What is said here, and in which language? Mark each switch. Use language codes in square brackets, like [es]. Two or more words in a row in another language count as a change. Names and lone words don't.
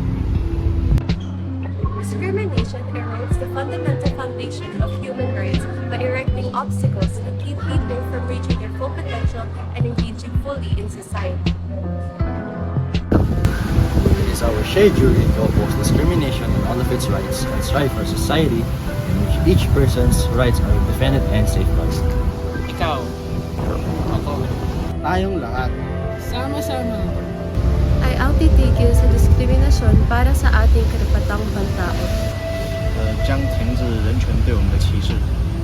[en] Discrimination erodes the fundamental foundation of human rights by erecting obstacles that keep people from reaching their full potential and engaging fully in society. It is our shared duty to oppose discrimination on all of its rights and strive for a society in which each person's rights are defended and safeguarded. [tl] Ikaw. Ako. Tayong lahat. Sama-sama. Ay ang titigil sa diskriminasyon para sa ating karapatang pantao. [zh] 将停止人权对我们的歧视。